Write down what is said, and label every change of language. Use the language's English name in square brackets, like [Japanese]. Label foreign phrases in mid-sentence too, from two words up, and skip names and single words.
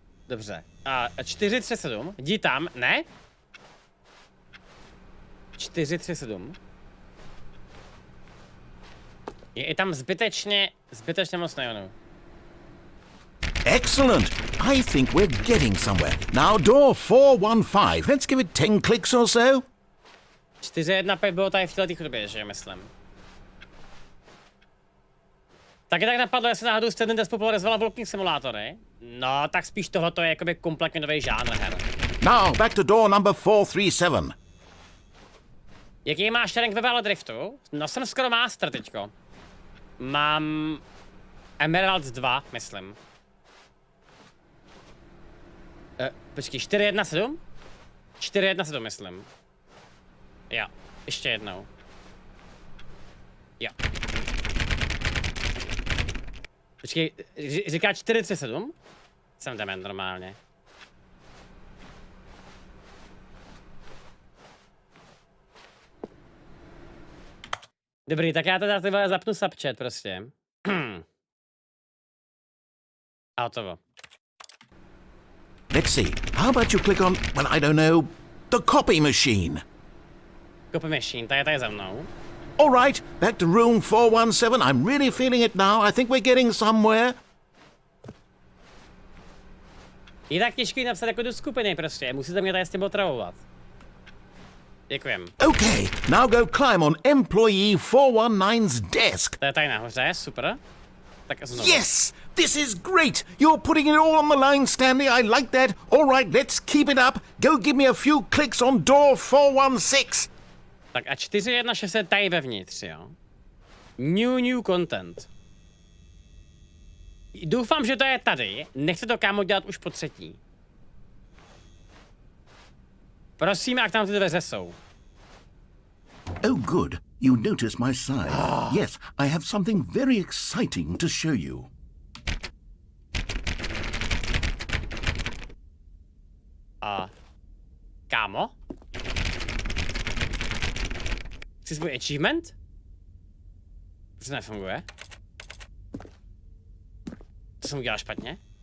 [Czech] Dobře. A 437. Jdi tam, ne? 437. Je tam zbytečně moc neonů. [English] Excellent. I think we're getting somewhere. Now door 415. Let's give it 10 clicks or so. [Czech] 415 bylo tady v této chodbě, že myslím. Taky tak napadlo, jestli náhodou jste ten test popularizovala walking simulátory. No, tak spíš tohleto je jakoby kompletně nový žánr her. [English] Now back to door number 437. [Czech] Jaký máš rank ve Vale Driftu? No jsem skoro master teďko. Mám Emeralds 2, myslím. Počkej, 417? 417, myslím. Jo, ještě jednou. Jo. Počkej, říká 437? Jsem dement normálně. Dobrý, tak já teda tyhle zapnu subchat prostě. A hotovo. [English] Let's see. How about you click on, well, I don't know, the copy machine? Copy machine, [Czech] ta je tady za mnou. [English] All right, back to room 417. I'm really feeling it now. I think we're getting somewhere. [Czech] Je tak těžký napsat jako do skupiny prostě, musíte mě tady s tím otravovat. Děkujem. [English] Okay, now go climb on employee 419's desk. [Czech] To je tady nahoře, super. Tak znovu. [English] Yes, this is great. You're putting it all on the line, Stanley. I like that. All right, let's keep it up. Go give me a few clicks on door 416. [Czech] Tak a 416 je tady vevnitř, jo. [English] New content. [Czech] Doufám, že to je tady. Nechci to kámo dělat už po třetí. Prosím, jak tam ty dveře jsou. [English] Oh, good. You noticed my sign. Yes, I have something very exciting to show you. [Czech] Kámo? Chci svůj achievement? Proč to nefunguje? Co jsem udělal špatně?